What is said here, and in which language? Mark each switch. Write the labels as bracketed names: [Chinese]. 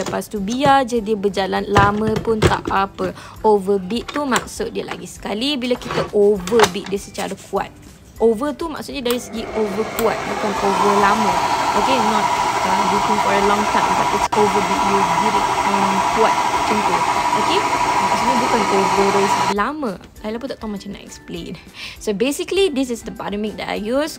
[Malay] Lepas tu biar je dia berjalan lama pun tak apa. Overbeat tu maksud dia lagi sekali bila kita overbeat dia secara kuat. Over tu maksudnya dari segi over kuat, bukan over lama. [English] Okay, not beating for a long time, but it's overbeat, you beat it [Malay] kuat macam tu. Okay, maksudnya bukan over dari segi lama. Laila pun tak tahu macam nak explain. [English] So basically this is the buttermilk that I use.